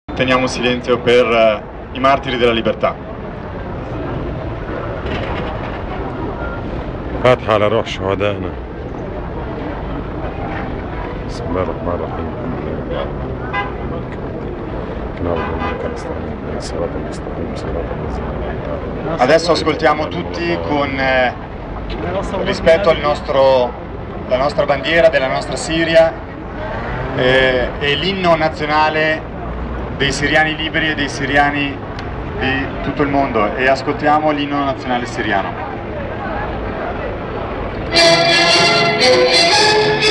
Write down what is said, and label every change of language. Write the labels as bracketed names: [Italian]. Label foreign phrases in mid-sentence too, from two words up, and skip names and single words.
[Italian] teniamo silenzio per i martiri della libertà. [Arabic] فاتحة على روح شهدائنا. بسم الله الرحمن الرحيم. [Italian] Adesso ascoltiamo tutti con rispetto alla nostra bandiera della nostra Siria e l'inno nazionale dei siriani liberi e dei siriani di tutto il mondo, e ascoltiamo l'inno nazionale siriano.